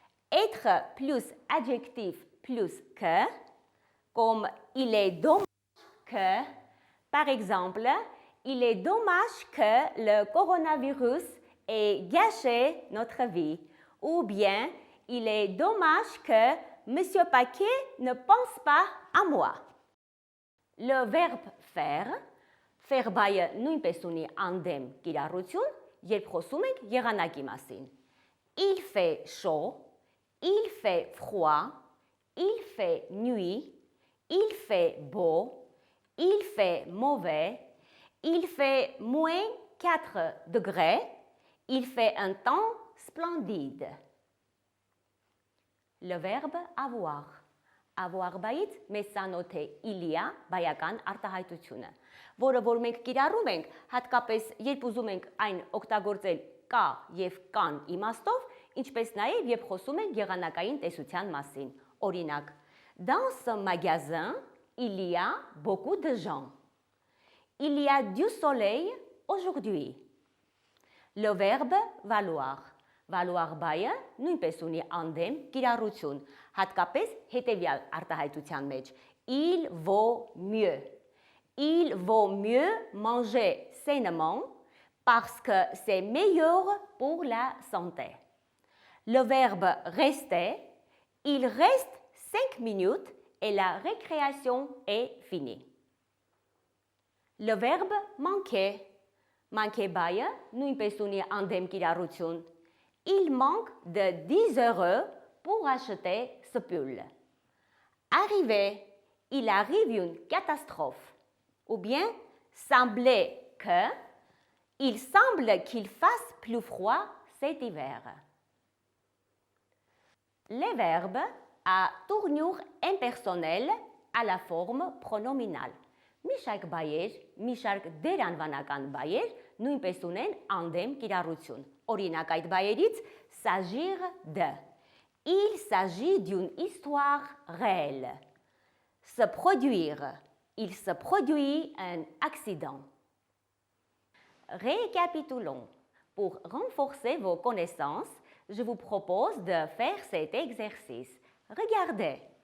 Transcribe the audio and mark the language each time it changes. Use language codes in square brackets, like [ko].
[fr] Être plus adjectif plus que, comme il est dommage que, par exemple, il est dommage que le coronavirus ait gâché notre vie, ou bien il est dommage que Monsieur Paquet ne pense pas à moi. Le verbe faire, faire [hy] բայը նույնպես ունի անդեմ կիրառություն, երբ խոսում ենք եղանակի մասին. [fr] Il fait chaud, il fait froid, il fait nuit, il fait beau, il fait mauvais, il fait moins 4 degrés, il fait un temps splendide. Le verbe avoir. [hy] Avoir բայից մեզ ծանոթ է իլիա բայական արտահայտությունը, որը որ մենք կիրառում ենք, հատկապես երբ ուզում ենք այն օգտագործել կա եւ կան իմաստով, ինչպես նաեւ երբ խոսում ենք եղանակային տեսության մասին։ Օրինակ, [fr] dans ce magasin, il y a beaucoup de gens. Il y a du soleil aujourd'hui. Le verbe valoir. [hy] Valoir բայը նույնպես ունի անդեմ կիրառություն, հատկապես հետևյալ արտահայտության մեջ. [fr] Il vaut mieux. Il vaut mieux manger sainement parce que c'est meilleur pour la santé. Le verbe rester, Il reste 5 minutes et la récréation est finie. Le verbe manquer. [hy] Manquer baya, nous pesuni andem kirarutun. [fr] Il manque de 10 € pour acheter ce pull. Arriver, il arrive une catastrophe. Ou bien, sembler que, il semble qu'il fasse plus froid cet hiver. Les verbes à tournure impersonnelle à la forme pronominale. [hy] Միշակ բայեր, միշակ դերանվանական բայեր նույնպես ունեն անդեմ կիրառություն։ Օրինակ այդ բայերից s'agir de. [fr] Il s'agit d'une histoire réelle. Se produire. Il se produit un accident. Récapitulons. Pour renforcer vos connaissances, je vous propose de faire cet exercice. Regardez.